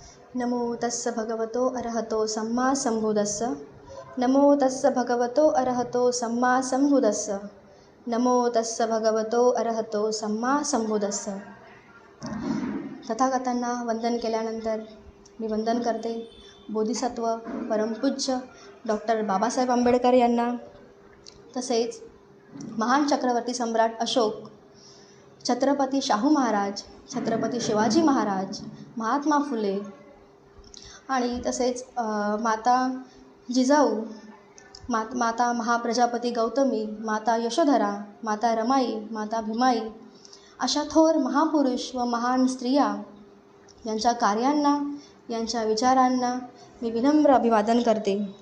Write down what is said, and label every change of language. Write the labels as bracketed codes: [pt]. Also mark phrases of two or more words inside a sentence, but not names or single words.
[pi] नमो तस्य भगवतो अरहतो सम्मा संबुद्धस्स। नमो तस्य भगवतो अरहतो सम्मा संबुद्धस्स। नमो तस्य भगवतो अरहतो सम्मा संबुद्धस्स। [mr] तथागतांना वंदन केल्यानंतर मी वंदन करते बोधिसत्व परमपूज्य डॉक्टर बाबासाहेब आंबेडकर यांना, तसेच महान चक्रवर्ती सम्राट अशोक, छत्रपती शाहू महाराज, छत्रपती शिवाजी महाराज, महात्मा फुले आणि तसेच माता जिजाऊ, माता महाप्रजापती गौतमी, माता यशोधरा, माता रमाई, माता भीमाई अशा थोर महापुरुष व महान स्त्रिया यांच्या कार्यांना, यांच्या विचारांना मी विनम्र अभिवादन करते.